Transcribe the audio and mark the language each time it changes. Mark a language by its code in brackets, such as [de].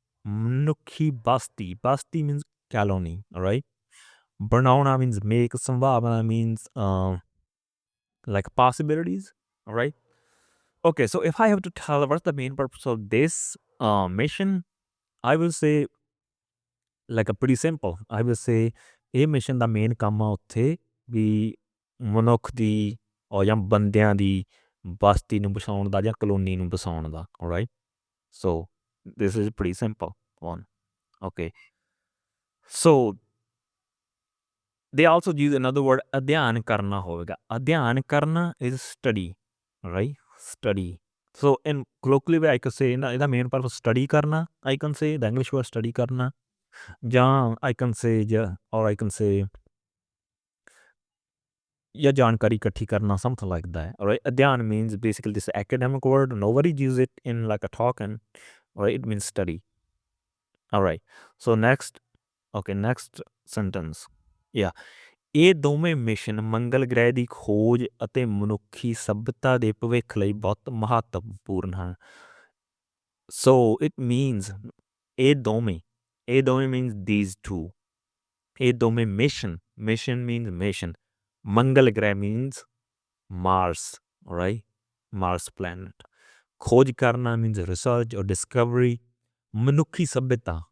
[en] Mnukhi Basti. Basti means colony, all right? Banauna means make. Sambhavana means like possibilities, all right? Okay, so if I have to tell what's the main purpose of this mission, I will say like a pretty simple. I will say a mission the main [pa] ਕੰਮ ਆ ਉੱਥੇ ਵੀ ਮਨੁੱਖ ਦੀ ਜਾਂ ਬੰਦਿਆਂ ਦੀ ਬਸਤੀ ਨੂੰ ਬਸਾਉਣ ਦਾ ਜਾਂ colony ਨੂੰ ਬਸਾਉਣ ਦਾ, alright? [en] So this is pretty simple one. Okay. So they also use another word [pa] ਅਧਿਐਨ ਕਰਨਾ ਹੋਵੇਗਾ. ਅਧਿਐਨ ਕਰਨਾ [en] is study, right? Study. So in colloquial way I could say ਇਹਦਾ main purpose study ਕਰਨਾ. I can say the English word study ਕਰਨਾ. ਜਾਂ I can say or I can say [pa] ਜਾਂ ਜਾਣਕਾਰੀ ਇਕੱਠੀ ਕਰਨਾ, [en] something like that, all right? ਅਧਿਐਨ means basically this academic word. Nobody use it in like a talk, and all right, it means study. All right, so next sentence. [pa] Yeah, ਇਹ ਦੋਵੇਂ mission ਮੰਗਲ ਗ੍ਰਹਿ ਦੀ ਖੋਜ ਅਤੇ ਮਨੁੱਖੀ ਸਭਿਅਤਾ ਦੇ ਭਵਿੱਖ ਲਈ ਬਹੁਤ ਮਹੱਤਵਪੂਰਨ ਹਨ. [en] So it means [pa] ਇਹ ਦੋਵੇਂ [en] means these two. ਇਹ ਦੋਵੇਂ mission means mission. Mangal grah means Mars, all right? Mars planet. Khoj karna means research or discovery. Manukhi sabyata.